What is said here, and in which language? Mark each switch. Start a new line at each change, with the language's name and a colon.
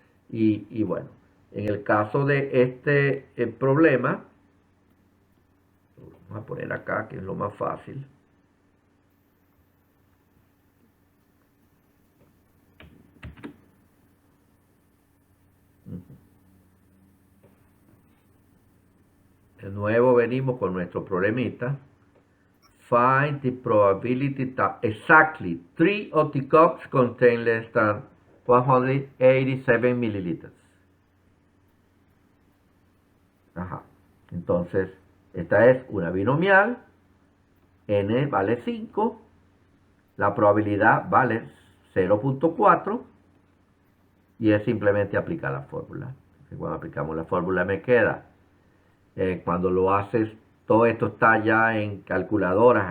Spanish: Y bueno, en el caso de este problema, vamos a poner acá, que es lo más fácil. De nuevo venimos con nuestro problemita.
English: Find the probability that exactly 3 of the cups contain less than 187 milliliters.
Spanish: Ajá. Entonces, esta es una binomial. N vale 5. La probabilidad vale 0.4. Y es simplemente aplicar la fórmula. Cuando aplicamos la fórmula me queda. Cuando lo haces, todo esto está ya en calculadoras.